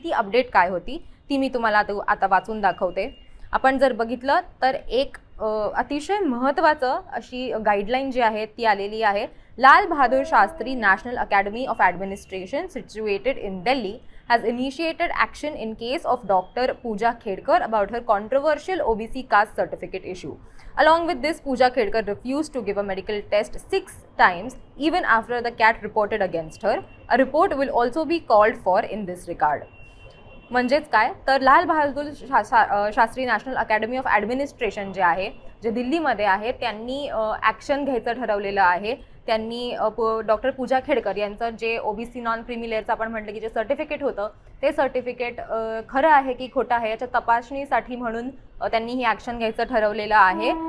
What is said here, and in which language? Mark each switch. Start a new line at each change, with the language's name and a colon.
Marathi: ती अपडेट काय होती ती मी तुम्हाला आता वाचून दाखवते। आपण जर बघितलं तर एक अतिशय महत्त्वाचं अशी गाईडलाईन जी आहे ती आलेली आहे।
English: Lal Bahadur Shastri national academy of administration situated in Delhi has initiated action in case of Dr. Pooja Khedkar about her controversial OBC caste certificate issue. Along with this, Pooja Khedkar refused to give a medical test 6 times even after the CAT reported against her. A report will also be called for in this regard.
Marathi: म्हणजेच काय तर Lal Bahadur Shastri national academy of administration जे आहे, जे दिल्लीमध्ये आहे, त्यांनी action घ्यायचं ठरवलेलं आहे। त्यांनी डॉक्टर पूजा खेडकर यांचं जे ओबीसी नॉन क्रीमी लेअरचं आपण म्हटलं की जे सर्टिफिकेट होतं ते सर्टिफिकेट खरं आहे की खोटं आहे याच्या तपासणीसाठी म्हणून त्यांनी ही ॲक्शन घ्यायचं ठरवलेलं आहे।